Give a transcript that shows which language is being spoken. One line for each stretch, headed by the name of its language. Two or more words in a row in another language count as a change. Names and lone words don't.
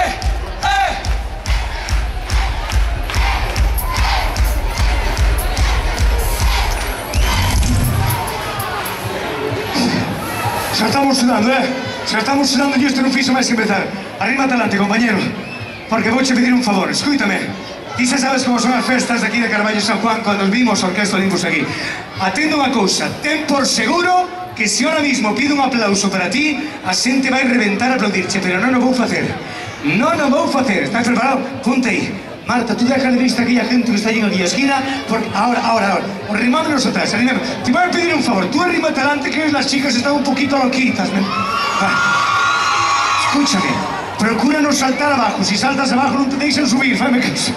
Spanish: Se la estamos sudando y esto
Galician: non fixo máis que empezar.
Spanish: Arriba adelante, compañero.
Galician: Porque vouche pedir un favor, escúitame. Ti xa sabes como son as festas de aquí de Carballo San Juan cando vimos a Orquesta Olympus aquí. Atendo unha cousa, ten por seguro que se
Spanish: ahora mismo
Galician: pido un aplauso para ti, a xente vai reventar a aplaudirche, pero non o vou facer. Non o vou facer. Estás preparado? Ponte aí. Marta,
Spanish: tú deja de vista a aquella gente que está allí en aquella esquina, porque ahora,
Galician: arrimámonos atrás, arrimámonos.
Spanish: Te voy a pedir un favor, tú arrímate adelante, que las chicas están un poquito loquitas. Escúchame, procura no saltar abajo, si saltas abajo no te deixan subir,
Galician: fame caso.